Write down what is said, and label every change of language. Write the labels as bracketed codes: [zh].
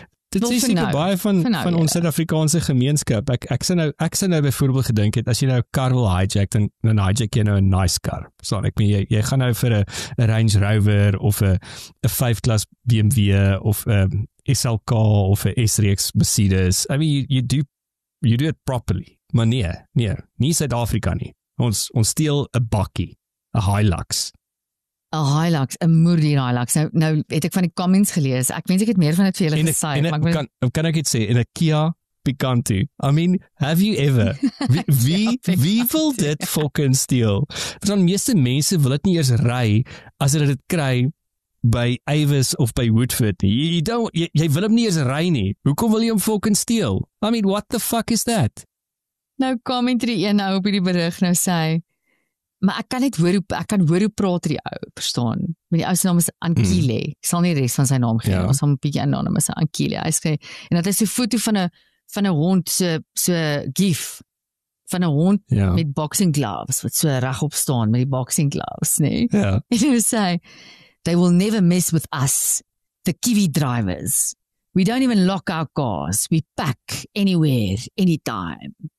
[af] Dit is seker baie van ons Suid-Afrikaanse gemeenskap. Ek sou nou byvoorbeeld gedink het as jy nou 'n kar wil hijack dan hijack jy nou 'n nice kar. So ek meen jy gaan nou vir 'n Range Rover of 'n 5-klas BMW of 'n SLK of 'n S-reeks Mercedes. [en] I mean you do it properly. [af] Maar nie Suid-Afrika nie. Ons steel 'n bakkie, 'n Hilux. 'n Hilux, 'n moerdier Hilux. Nou het ek van die comments gelees. Ek wens ek het meer van dit vir julle gesê, maar kan ek dit sê in 'n Kia Picanto. [en] I mean, have you ever? [af] Wie wil dit fucking steel? Want meeste mense wil dit nie eers ry as hulle dit kry by Avis of by Woodford nie. Jy wil hom nie eers ry nie. Hoekom wil jy hom fucking steel? [en] I mean, what the fuck is that? [af] Nou commentary een nou op hierdie berig nou sê maar ek kan hoor hoe praat die ou, verstaan? Met die ou se naam is Ankile. Ek sal nie die res van sy naam gee, ons sal 'n bietjie anonymous Ankile. Hy sê en dit is 'n foto van 'n hond so gif van 'n hond met boxing gloves wat so regop staan met die boxing gloves, nê? Ja. [en] En hy sê they will never mess with us, the Kiwi drivers. We don't even lock our cars. We pack anywhere, anytime.